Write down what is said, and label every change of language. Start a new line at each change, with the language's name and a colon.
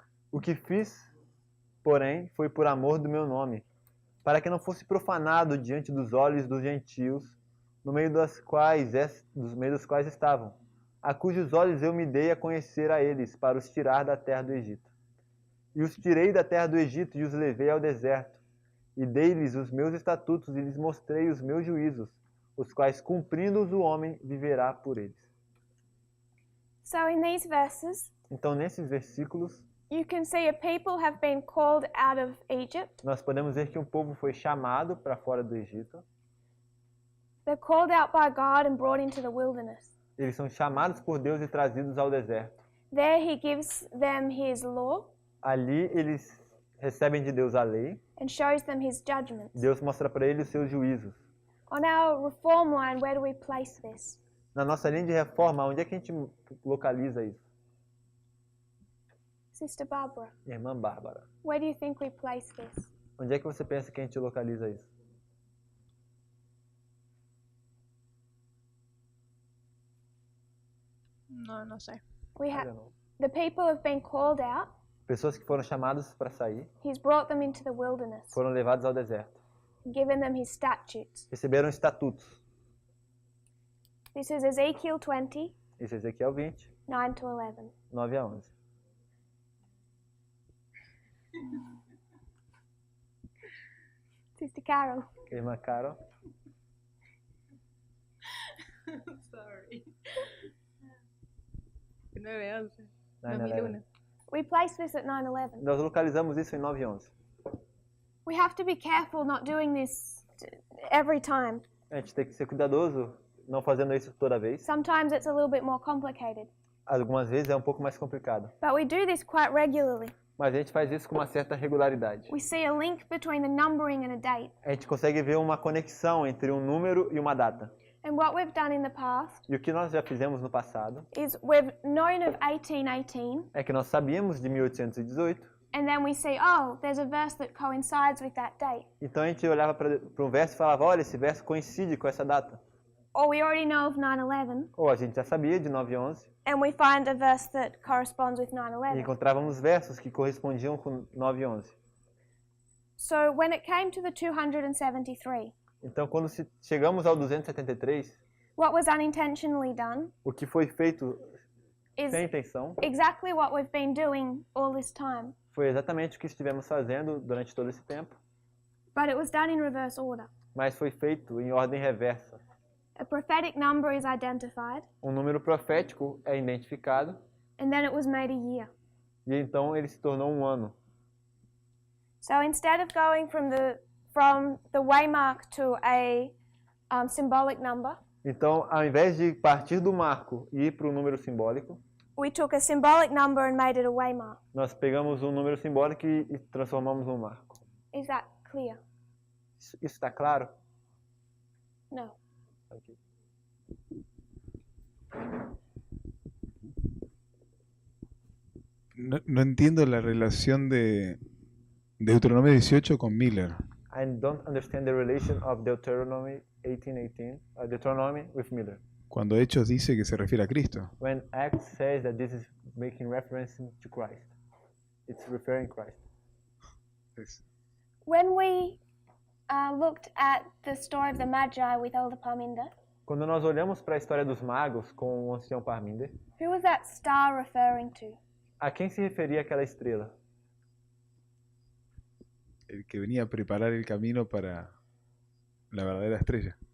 Portuguese: O que fiz, porém, foi por amor do meu nome, para que não fosse profanado diante dos olhos dos gentios, no meio dos quais estavam, a cujos olhos eu me dei a conhecer a eles, para os tirar da terra do Egito. E os tirei da terra do Egito e os levei ao deserto, e dei-lhes os meus estatutos e lhes mostrei os meus juízos, os quais, cumprindo-os, o homem viverá por eles.
English: So in these verses,
Portuguese: Então, nesses versículos,
English: you can see a people have been called out of Egypt.
Portuguese: nós podemos ver que um povo foi chamado para fora do Egito.
English: They're called out by God and brought into the wilderness.
Portuguese: Eles são chamados por Deus e trazidos ao deserto.
English: There he gives them his law
Portuguese: Ali eles recebem de Deus a lei.
English: and shows them his judgments.
Portuguese: Deus mostra para eles os seus juízos.
English: On our reform line, where do we place this?
Portuguese: Na nossa linha de reforma, onde é que a gente localiza isso?
English: Sister Barbara,
Portuguese: Irmã Bárbara,
English: where do you think we place this?
Portuguese: onde é que você pensa que a gente localiza isso?
Spanish: No, no sé.
English: We I have don't know. the people have been called out.
Portuguese: Pessoas que foram chamadas para sair,
English: He's brought them into the wilderness,
Portuguese: foram levadas ao deserto.
English: given them his statutes.
Portuguese: Receberam estatutos.
English: This is Ezekiel 20,
Portuguese: Isso é Ezequiel 20,
English: 9 to 11.
Portuguese: 9 a 11.
English: Sister Carol,
Portuguese: Irmã Carol,
English: Sorry. 9-11. 9/11. we place this at 9/11.
Portuguese: Nós localizamos isso em 9 e 11.
English: We have to be careful not doing this every time.
Portuguese: A gente tem que ser cuidadoso, não fazendo isso toda vez.
English: Sometimes it's a little bit more complicated,
Portuguese: Algumas vezes é um pouco mais complicado.
English: but we do this quite regularly.
Portuguese: Mas a gente faz isso com uma certa regularidade.
English: We see a link between the numbering and a date.
Portuguese: A gente consegue ver uma conexão entre um número e uma data.
English: And what we've done in the past
Portuguese: E o que nós já fizemos no passado
English: is we've known of 1818,
Portuguese: é que nós sabíamos de 1818,
English: and then we see, oh, there's a verse that coincides with that date.
Portuguese: então a gente olhava para um verso e falava, olha, esse verso coincide com essa data.
English: Or we already know of 9/11,
Portuguese: Ou a gente já sabia de 9 e 11
English: and we find a verse that corresponds with
Portuguese: e
English: 9/11.
Portuguese: encontrávamos versos que correspondiam com 9 e 11.
English: So when it came to the 273,
Portuguese: Então, quando chegamos ao 273,
English: what was unintentionally done
Portuguese: o que foi feito
English: is
Portuguese: sem intenção
English: exactly what we've been doing all this time,
Portuguese: foi exatamente o que estivemos fazendo durante todo esse tempo,
English: but it was done in reverse order.
Portuguese: mas foi feito em ordem reversa.
English: A prophetic number is identified,
Portuguese: Um número profético é identificado
English: and then it was made a year.
Portuguese: e então ele se tornou um ano.
English: So instead of going from the waymark to a symbolic number,
Portuguese: Então, ao invés de partir do marco e ir para o número simbólico,
English: we took a symbolic number and made it a waymark.
Portuguese: nós pegamos um número simbólico e transformamos num marco.
English: Is that clear?
Portuguese: Isso está claro?
English: No. Ok.
Spanish: No entiendo la relación de Deuteronomio 18 con Miller.
English: I don't understand the relation of Deuteronomy 18:18, Deuteronomy with Miller.
Spanish: Cuando Hechos dice que se refiere a Cristo.
English: When Acts says that this is making reference to Christ, it's referring Christ. When we looked at the story of the Magi with Elder Parminder,
Portuguese: Quando nós olhamos para a história dos magos com o ancião Parminder,
English: who was that star referring to?
Portuguese: a quem se referia aquela estrela?
Spanish: El que venía a preparar el camino para la verdadera estrella.